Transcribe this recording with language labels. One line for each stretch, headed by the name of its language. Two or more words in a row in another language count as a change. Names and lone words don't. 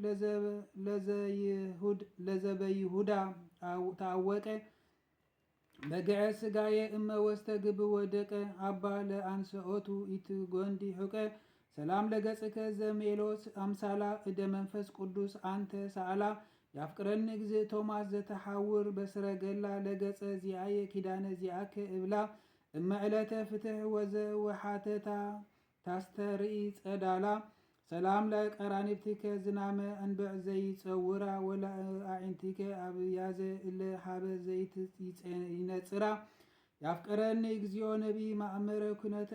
Geez: ለዘበይሁዳ ታወቀ በግዐ ስጋየ እመ ወስተ ግብ ወደቀ አባ ለአንስኦቱ ኢትጎንዲ ሑቀ ሰላም ለገጽከ ዘሜሎስ አምሳላ እደ መንፈስ ቅዱስ አንተ ሰአላ ያፍቅረኒ እግዚእ ቶማስ ዘተሐውር በስረገላ ለገጸ ዚአየ ኪዳነ ዚአከ እብላ እመ ዕለተ ፍትሕ ወዘ ወሓተታ ታስተርኢ ጸዳላ ሰላም ለቀራኒብቲከ ዝናመ እንብዕ ዘይጸውራ ወለአዒንቲከ ኣብያዘ እለ ሃበ ዘይት ይነጽራ ያፍቅረኒ እግዚኦ ነቢይ ማእመረ ኩነት